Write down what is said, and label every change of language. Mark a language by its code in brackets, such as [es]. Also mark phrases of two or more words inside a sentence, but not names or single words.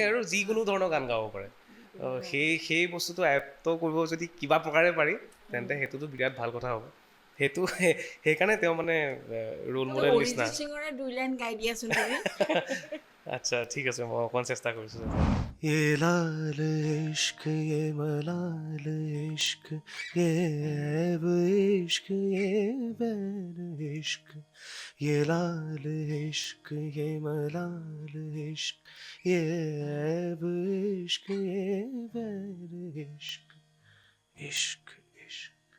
[as] ইম'চনেল। আৰু যিকোনো ধৰণৰ গান গাব পাৰে সেই বস্তুটো আয়ত্ত কৰিব যদি কিবা প্ৰকাৰে পাৰি তেন্তে সেইটোতো বিৰাট ভাল কথা হ'ব সেইটো সেইকাৰণে তেওঁ মানে ৰোল ত' মডেল নিচিনা অৰিজিত সিঙৰে 2 লাইন গাই দিয়াচোন তুমি। আচ্ছা ঠিক আছে মই অকণ চেষ্টা কৰিছোঁ [hi] ये लाल इश्क ये मलाल इश्क ये ऐब इश्क ये बैर इश्क ये लाल इश्क ये मलाल इश्क ये ऐब इश्क ये बैर इश्क इश्क इश्क